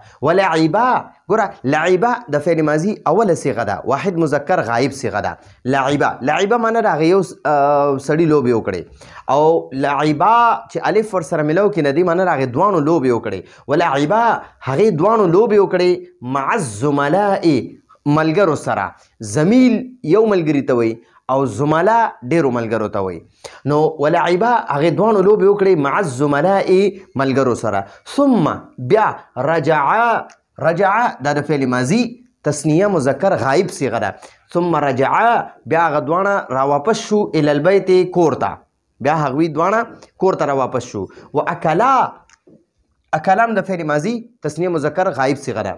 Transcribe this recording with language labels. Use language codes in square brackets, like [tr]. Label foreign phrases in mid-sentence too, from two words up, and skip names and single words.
[ps] ولعبا، ګوره لعبا د [ar] فعل ماضي اوله صيغه [ps] ده، [ar] واحد مذکر غایب صيغه [ps] ده. لعبا معنی دا یو سړی لوبې وکړي، او لعبا چې الف ور سره ملو کې ندی معنی هغه دوانو لوبې وکړي. ولعبا هغه دوانو لوبې وکړي [ar] مع الزملاء، [ps] ملګرو سره. زمیل یو ملګری ته وایي او زملا ډیرو ملګرو ته وایي. نو ولعبا هغې دوانو لوبې وکړې [ar] مع الزملاء [ps] ملګرو سره. ثم بیا رجعا دا د [ar] فعل ماضي تثنیه مذکر غایب صیغه [ps] ده. [ar] ثم رجعا [ps] بیا هغه دوانه راواپس شو [ar] الی البیت، [ps] کور ته. بیا هغوی دوانه کور ته راواپس شو. و اکلام د [ar] فعل ماضي تثنیه مذکر غایب صیغه [ps] ده.